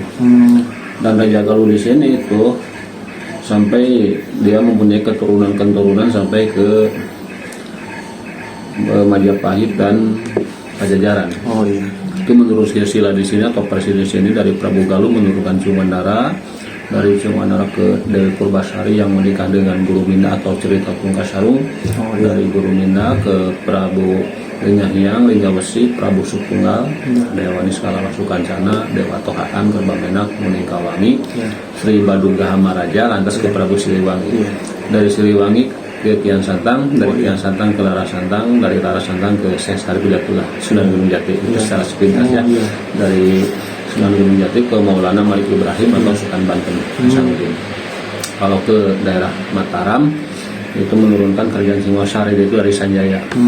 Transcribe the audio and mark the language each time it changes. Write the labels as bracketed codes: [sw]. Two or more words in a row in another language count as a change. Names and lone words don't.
[id] Dan Raja Galuh di sini itu sampai dia mempunyai keturunan sampai ke Majapahit dan Pajajaran. Itu menurut silsilah di sini atau presiden di sini dari Prabu Galuh menurunkan Ciungwanara, dari Ciungwanara ke Dewi Purbasari yang menikah dengan Guru Minda atau cerita Pungkasarung, dari Guru Minda ke Prabu Linggahyang, Linggawesi, Prabu Sukunggal, Dewa Niskala Masukancana, Dewa Tohaan, Kerbamenak, Muningkawangi, Sri Baduga Hamaraja, lantas ke Prabu Siliwangi. Dari Siliwangi ke Kian Santang, dari Kian Santang ke Lara Santang, dari Lara Santang ke Syekh Saripudatulah, Sunan Gunung Jati. Itu secara sepintas ya. Dari Sunan Gunung Jati ke Maulana Malik Ibrahim atau Sultan Banten Hasanuddin. Kalau ke daerah Mataram itu menurunkan kerajaan Singosari, itu dari Sanjaya.